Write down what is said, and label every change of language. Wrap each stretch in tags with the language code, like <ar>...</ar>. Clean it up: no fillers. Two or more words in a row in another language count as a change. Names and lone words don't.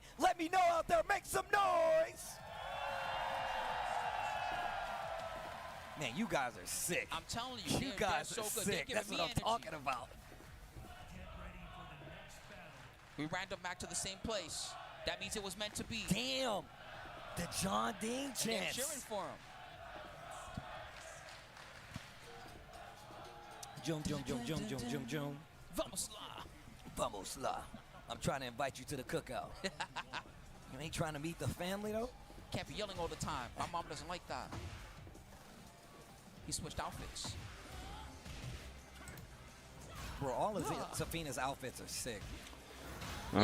<en>Let me know out there. Make some noise. Man, you guys are sick. I'm telling you, You they're guys so are good. sick. They're That's giving what me I'm energy. talking about. We ran them back to the same place. That means it was meant to be. Damn. The John Ding They're chance. cheering for him. Jum, jum, jum, jum, jum, jum, jum.</en> <pt>Vamos la. Vamos la.</pt> <en>I'm trying to invite you to the cookout. You ain't trying to meet the family, though? Can't be yelling all the time. My mom doesn't like that. He switched outfits. Bro, all of Safina's outfits are sick. All</en>